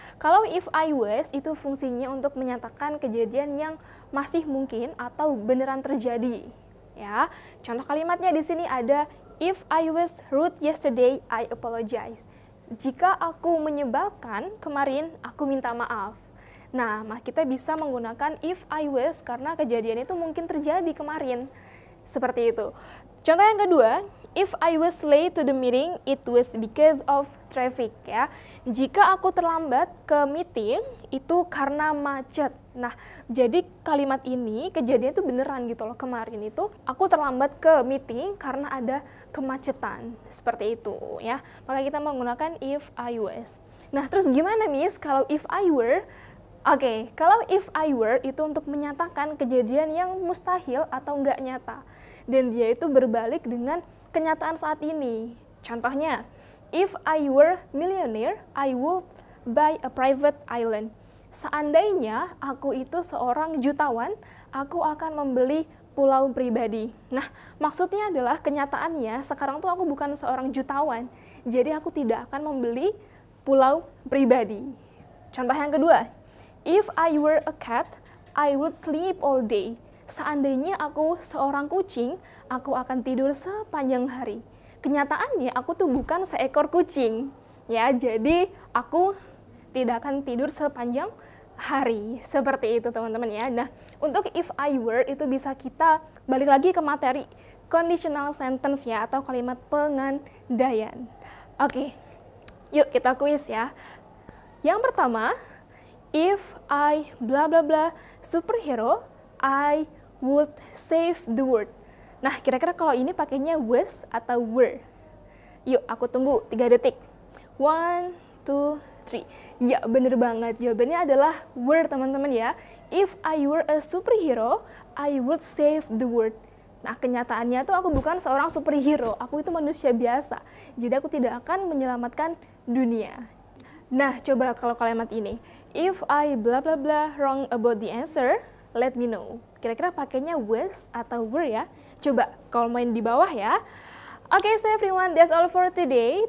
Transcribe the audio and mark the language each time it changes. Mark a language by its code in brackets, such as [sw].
[id] Kalau if I was itu fungsinya untuk menyatakan kejadian yang masih mungkin atau beneran terjadi. Ya, contoh kalimatnya di sini ada [en] if I was rude yesterday, I apologize. [id] Jika aku menyebalkan kemarin, aku minta maaf. Nah, kita bisa menggunakan if I was karena kejadian itu mungkin terjadi kemarin. Seperti itu. Contoh yang kedua, [en] if I was late to the meeting, it was because of traffic ya. [id] Jika aku terlambat ke meeting, itu karena macet. Nah, jadi kalimat ini kejadian itu beneran gitu loh. Kemarin itu aku terlambat ke meeting karena ada kemacetan. Seperti itu ya. Maka kita menggunakan if I was. Nah, terus gimana Miss kalau if I were? Oke, kalau if I were itu untuk menyatakan kejadian yang mustahil atau nggak nyata. Dan dia itu berbalik dengan kenyataan saat ini. Contohnya, [en] if I were millionaire, I would buy a private island. [id] Seandainya aku itu seorang jutawan, aku akan membeli pulau pribadi. Nah, maksudnya adalah kenyataannya sekarang tuh aku bukan seorang jutawan. Jadi aku tidak akan membeli pulau pribadi. Contoh yang kedua, [en] if I were a cat, I would sleep all day. [id] Seandainya aku seorang kucing, aku akan tidur sepanjang hari. Kenyataannya aku tuh bukan seekor kucing. Ya, jadi aku tidak akan tidur sepanjang hari. Seperti itu teman-teman ya. Nah, untuk if I were itu bisa kita balik lagi ke materi conditional sentence ya atau kalimat pengandaian. Oke. Yuk kita kuis ya. Yang pertama, [en] if I bla bla bla superhero, I would save the world. [id] Nah, kira-kira kalau ini pakainya was atau were? Yuk, aku tunggu 3 detik. 1, 2, 3. Ya, bener banget. Jawabannya adalah were, teman-teman ya. [en] If I were a superhero, I would save the world. [id] Nah, kenyataannya tuh aku bukan seorang superhero. Aku itu manusia biasa. Jadi aku tidak akan menyelamatkan dunia. Nah, coba kalau kalimat ini. [en] If I bla bla bla wrong about the answer, let me know. [id] Kira-kira pakainya was atau were ya? Coba kalau main di bawah ya. [en] Oke, so everyone, that's all for today.